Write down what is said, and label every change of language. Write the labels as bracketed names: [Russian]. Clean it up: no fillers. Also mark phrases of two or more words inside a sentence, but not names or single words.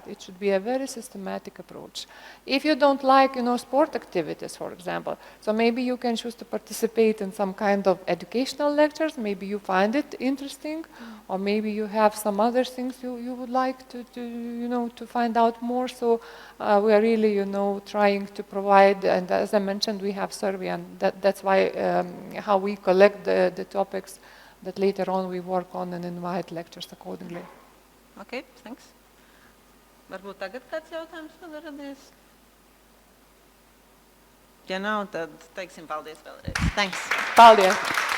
[English] It should be a very systematic approach. If you don't like, you know, sport activities, for example, so maybe you can choose to participate in some kind of educational lectures, maybe you find it interesting, or maybe you have some other things you would like to you know, to find out more. So we are really, you know, trying to provide, and as I mentioned, we have survey, and that's why how we collect the topics that later on we work on and invite lectures accordingly. Okay, thanks. [Latvian] Varbūt tagad kāds jautājums vēl radies? Ja nav, tad teiksim paldies vēlreiz. [English] Thanks. [Latvian] Paldies.